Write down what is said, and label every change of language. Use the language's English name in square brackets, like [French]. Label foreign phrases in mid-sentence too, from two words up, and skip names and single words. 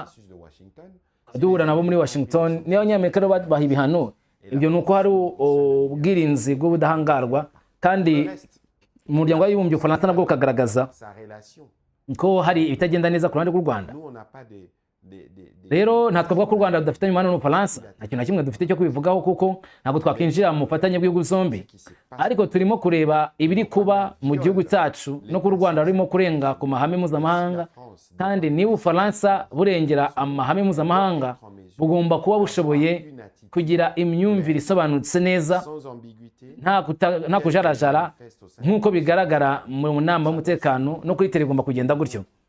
[French] de Washington [Kinyarwanda] duhura nabo muri Washington, niyo Abanyamerika rero baha ibihano. Ibyo ni uko hari ubwirinzi bw'ubudahangarwa, kandi mu muryango w'abibumbye Ubufaransa nabwo bukagaragaza [French] sa relation. [Kinyarwanda] ko hari ibitagenda neza ku ruhande rw'u Rwanda. [French] Nous on n'a pas de [Kinyarwanda] rero nta twavuga ko u Rwanda rudafitanye umubano n'Ubufaransa, nta kintu na kimwe dufite cyo kubivugaho kuko ntabwo twakwinjira mu bufatanye bw'ibihugu zombi, ariko turimo kureba ibiri kuba mu gihugu cyacu no ku Rwanda rurimo kurenga ku mahame mpuzamahanga, kandi niba Ubufaransa burengera amahame mpuzamahanga bugomba kuba bushoboye kugira imyumvire isobanutse neza nta kujarajara nk'uko bigaragara mu nama y'umutekano no kuri tele igomba kugenda gutyo.